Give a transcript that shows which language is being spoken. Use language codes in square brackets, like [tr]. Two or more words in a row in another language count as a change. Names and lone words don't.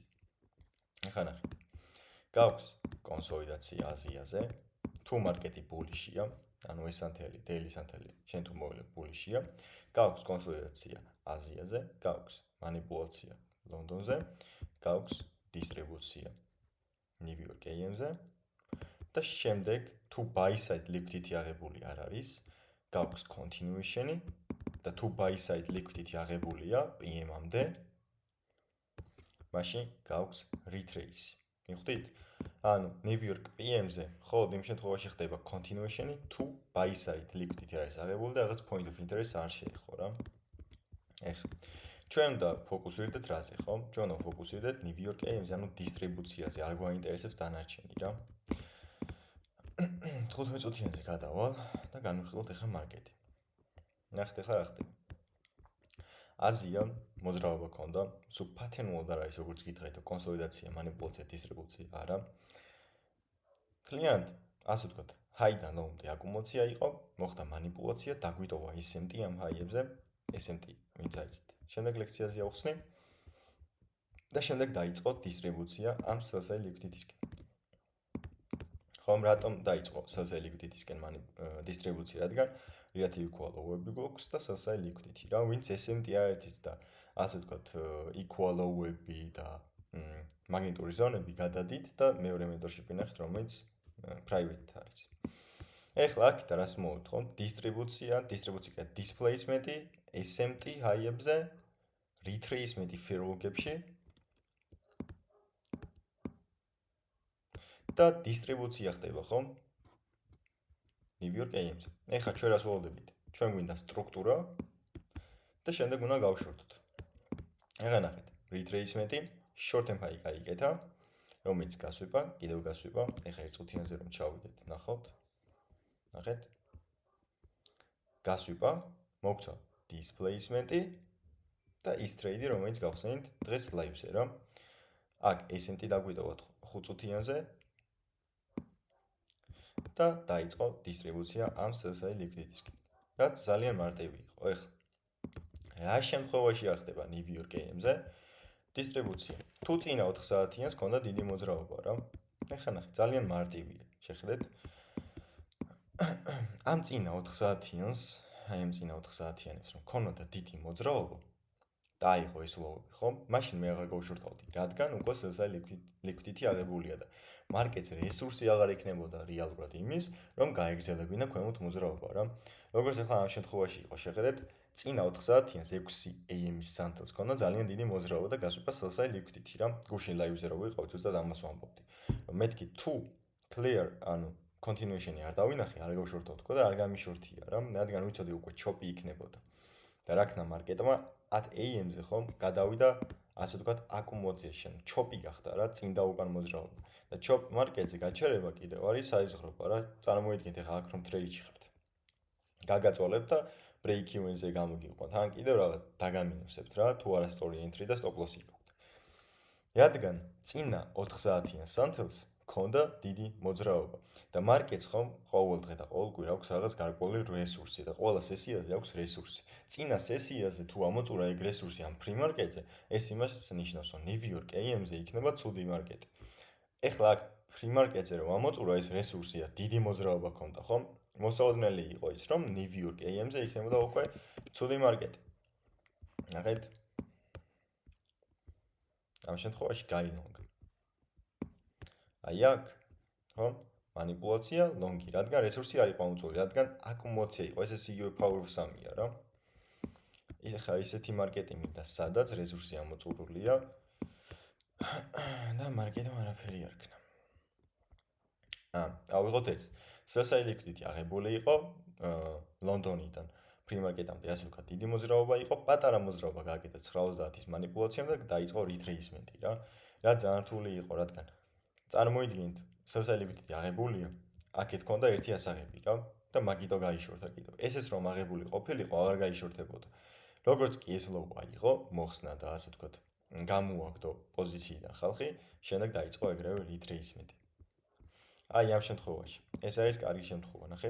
[ka] ეხლა ნახეთ. გაქვს კონსოლიდაცია აზიაზე, თუ მარკეტი ბულიშია, ანუ ეს Suntel-ი, daily Suntel-ი, შენ თუ მოვლებ ბულიშია, გაქვს კონსოლიდაცია აზიაზე, გაქვს манипуляცია ლონდონზე, გაქვს დისტრიბუცია ნიუ-იორკ AM-ზე და შემდეგ თუ [en] buy side liquidity [ka] აღებული არ არის, გაქვს continuation-ი და თუ [en] buy side liquidity [ka] აღებულია PM-ამდე, მაშინ გაქვს retrace-ი. მიხვდით? ანუ ნიუ-იორკ PM-ზე მხოლოდ იმ შემთხვევაში ხდება continuation-ი, თუ [en] buy side liquidity [ka] არის აღებული და რაღაც [en] point of interest [ka] არ შეეხო რა. ეხლა ჩვენ უნდა ფოკუსირდეთ რაზე, ხო? ჩვენ უნდა ფოკუსირდეთ ნიუ-იორკ AM-ზე, ანუ დისტრიბუციაზე, არ გვაინტერესებს დანარჩენი რა. 15 წუთიანზე გადავალ და განვიხილოთ ახლა მარკეტი. ნახეთ ახლა რა ხდება. აზია მოძრაობა ქონდა, სულ pattern-ულად არ არის როგორც გითხრეთ, კონსოლიდაცია, манипуляცია, დისტრიბუცია არა. კლიენტ, ასე ვთქვათ, high-დან low-მდე აკუმულაცია იყო, მოხდა манипуляცია, დაგვიტოვა SMT ამ high-ებზე, SMT, ვინც არის. შემდეგ ლექციაზე ავხსნი და შემდეგ დაიწყო დისტრიბუცია ამ [en] sell-side liquidity- [ka] სკენ. ხომ რატომ დაიწყო [en] sell-side liquidity- [ka] სკენ დისტრიბუცია, რადგან [en] relative equal low- [ka] ები გვაქვს და [en] sell-side liquidity [ka] რა, ვინც SMT არ იცით და ასე ვთქვათ, [en] equal low- [ka] ები და მაგნიტური ზონები გადადით და მეორე mentorship-ი ნახეთ, რომელიც private არის. ეხლა აქეთ რას მოვით ხომ? დისტრიბუცია და displacement-ი SMT high-ებზე, retracement-ი [en] feral gap- [ka] ში და დისტრიბუცია ხდება ხომ? ნიუ-იორკ AM-ზე. ეხლა ჩვენ რას ველოდებით? ჩვენ გვინდა სტრუქტურა და შემდეგ უნდა გავშორტოთ. ეხლა ნახეთ, retracement-ი [en] short term high [ka] გაიგეთა, რომელიც გასვება, კიდევ გასვება. ეხლა ერთ წუთიანზე რომ ჩავიდეთ, ნახავთ. ნახეთ. გასვება, მოგცა displacement-ი და ის ტრეიდი, რომელიც გავხსენით დღეს live-ზე რა. აქ SMT დაგვიტოვოთ 5 წუთიანზე და დაიწყო დისტრიბუცია ამ [en] sell-side liquidity- [ka] სკენ. რაც ძალიან მარტივი იყო. ეხლა რა შემთხვევაში არ ხდება ნიუ-იორკ AM-ზე? დისტრიბუცია. თუ წინა 4 საათიანს ქონდა დიდი მოძრაობა რა. ეხლა ნახე, ძალიან მარტივია. შეხედეთ. ამ წინა 4 საათიანს, აი ამ წინა 4 საათიანებს რომ ქონოდა დიდი მოძრაობა, დაიღო ეს ლოუები, ხო? მაშინ მე აღარ გავშორთავდი, რადგან უკვე [en] sell-side liquidity [ka] აღებულია და მარკეტს რესურსი აღარ ექნებოდა რეალურად იმის, რომ გაეგზელებინა ქვემოთ მოძრაობა რა. როგორც ახლა ამ შემთხვევაში იყო, შეხედეთ, წინა 4 საათიანს 6 AM-ის სანთელს ქონდა ძალიან დიდი მოძრაობა და გასულა [en] sell-side liquidity [ka] რა. გუშინ live-ზე რო ვიყავ, ზუსტად ამას ვამბობდი. რომ მეთქი თუ clear, ანუ continuation-ი არ დავინახე, არ გავშორთავდქო და არ გამიშორთია რა, რადგან ვიცოდი უკვე chop-ი იქნებოდა. და რა ქნა მარკეტმა 10 AM-ზე ხომ გადავიდა, ასე ვთქვათ, accumulation, chop-ი გახდა რა, წინ და უკან მოძრაობა. და chop მარკეტზე გაჩერება კიდევ არის საიზღრობა რა. წარმოიდგინეთ ახლა აქ რომ trade-ში ხართ. გაგაწვალებთ და [en] break even- [ka] ზე გამოგიყვანთ. ან კიდევ რაღაც დაგამინუსებთ რა, თუ არასწორი entry და [en] stop loss- [ka] ი გაქვთ. რადგან წინა 4 საათიან სანთელს ქონდა დიდი მოძრაობა და მარკეტს ხომ ყოველ დღე და ყოველ კვირა აქვს რაღაც გარკვეული რესურსი და ყველა სესიაზე აქვს რესურსი. წინა სესიაზე თუ ამოწურა ეგ რესურსი ამ [en] free market- [ka] ზე, ეს იმას ნიშნავს, რომ New York AM-ზე იქნება ცუდი მარკეტი. ეხლა აქ [en] free market- [ka] ზე რომ ამოწურა ეს რესურსი და დიდი მოძრაობა ქონდა, ხომ? მოსაოდნელი იყო ის, რომ New York AM-ზე იქნებოდა უკვე ცუდი მარკეტი. ნახეთ. ამ შემთხვევაში გაილონგ. აი აქ, ხო? манипуляция, ლონგი, რადგან რესურსი არ იყო ამოწურული, რადგან აკუმულაცია იყო, ეს იგივე [en] power of 3- [ka] ია რა. ეხლა ისეთი მარკეტი მინდა, სადაც რესურსი ამოწურულია და მარკეტმა არაფერი არ ქნა. ავიღოთ ეს. [en] sell-side liquidity [ka] აღებული იყო ლონდონიდან [en] free market- [ka] ამდე, ასე ვქოთ, დიდი მოძრაობა იყო, პატარა მოძრაობა გააკეთა 90-ის манипуляციამ და დაიწყო retracement-ი რა. რა ძალიან რთული იყო, რადგან წარმოიდგინეთ, [en] sell-side liquidity [ka] აღებულია, აქეთ ქონდა ერთი ასაღები რა და მაგიტო გაიშორთა კიდევ. ესეც რომ აღებული ყოფილიყო, აღარ გაიშორთებოდა. როგორც კი ეს low აიღო, მოხსნა და ასე ვქოთ, გამოაგდო პოზიციიდან ხალხი, შემდეგ დაიწყო ეგრევე retracement-ი. აი ამ შემთხვევაში, ეს არის კარგი შემთხვევა, ნახეთ.